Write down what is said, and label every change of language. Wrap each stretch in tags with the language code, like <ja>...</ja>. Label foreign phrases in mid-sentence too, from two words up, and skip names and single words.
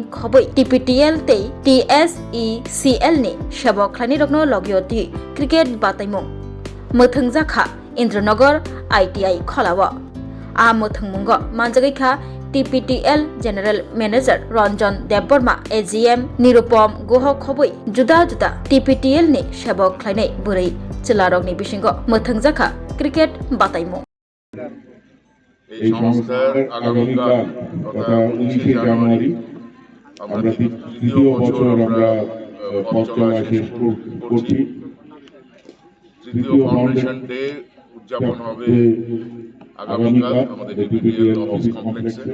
<trp>khoboi TPTL tei TSECL ni sebokhlani rokno logioti cricket bataimung mothung jakha Indranagar ITI kholawa a mothung mungo manjagaikha TPTL</trp> <en>General Manager</en> <trp>Ranjan Debbarma AGM Nirupam Goha khoboi juda juda TPTL ni sebok khlainai bwrei chelarokni bisingo mothung jakha cricket bataimu</trp> <bn>এই সংস্থার আগামীকাল তথা 19 জানুয়ারি আমরা তৃতীয় বছর আমরা পথ চলা শেষ করছি। তৃতীয়</bn> <en>Foundation Day</en> <bn>উদযাপন হবে আগামীকাল আমাদের টিপিটিএল</bn> <en>office complex-e.</en>